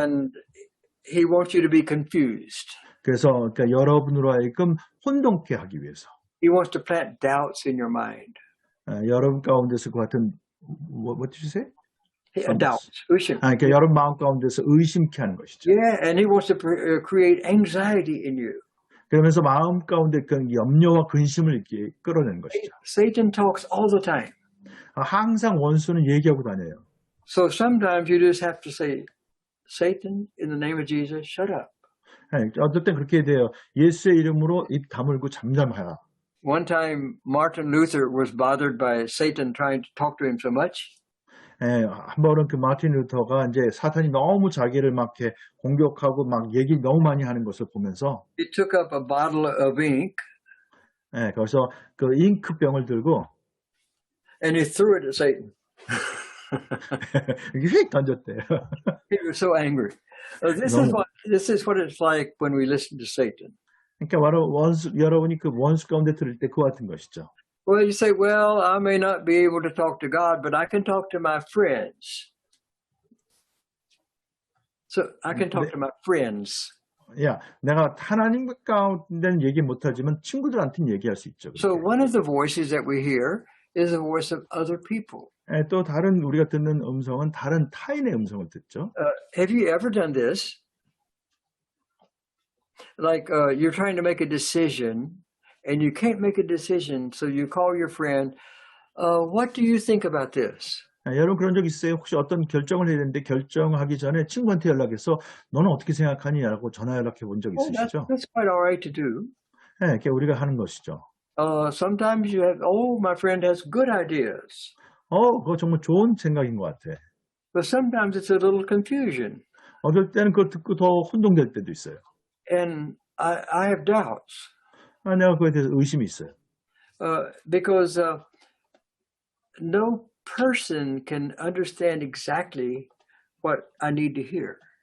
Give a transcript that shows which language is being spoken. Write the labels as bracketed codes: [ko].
[en] And he wants you to be confused. [ko] 그래서 그러니까 여러분으로 하여금 혼동케 하기 위해서 [en] He wants to plant doubts in your mind. [ko] 여러분 가운데서 그 같은 [en] what did you say? [ko] Doubts, 의심. 그러니까 여러분 마음 가운데서 의심케 하는 것이죠. [en] Yeah, and he wants to create anxiety in you. [ko] 그러면서 마음 가운데 그 염려와 근심을 이렇게 끌어내는 것이죠. [en] Satan talks all the time. [ko] 항상 원수는 얘기하고 다녀요. [en] So sometimes you just have to say, Satan, in the name of Jesus, shut up. [ko] 어떨 땐 그렇게 돼요. 예수의 이름으로 입 다물고 잠잠하라. [en] One time, Martin Luther was bothered by Satan trying to talk to him so much. [ko] 한 번은 그 마틴 루터가 이제 사탄이 너무 자기를 막 이렇게 공격하고 막 얘기 너무 많이 하는 것을 보면서 [en] He took up a bottle of ink [ko] 그래서 그 잉크병을 들고 [en] and he threw it at Satan. [ko] 이렇게 휙 던졌대요. [en] He was so angry. This is what it's like when we listen to Satan. [ko] 그러니까 바로 여러분이 그 원수 가운데 들을 때 그와 같은 것이죠. [en] Well, you say, well, I may not be able to talk to God, but I can talk to my friends. So I can talk to my friends. [ko] 야, 내가 하나님 가운데는 얘기 못하지만 친구들한테는 얘기할 수 있죠. [en] So one of the voices that we hear is the voice of other people. [ko] 또 다른 우리가 듣는 음성은 다른 타인의 음성을 듣죠. [en] Have you ever done this? Like you're trying to make a decision and you can't make a decision, so you call your friend, what do you think about this? [ko] 여러분 그런 적 있어요? 혹시 어떤 결정을 해야 되는데 결정하기 전에 친구한테 연락해서 너는 어떻게 생각하니라고 전화 연락해 본 적 있으시죠? [en] That's quite all right to do. [ko] 그게 우리가 하는 것이죠. [en] Sometimes you have, my friend has good ideas. [ko] 그거 정말 좋은 생각인 것 같아. [en] But sometimes it's a little confusion. [ko] 어떨 때는 그거 듣고 더 혼동될 때도 있어요. [en] And I have doubts. [ko] 내가 그거에 대해서 의심이 있어요. [en] Because no person can understand exactly what I need to hear.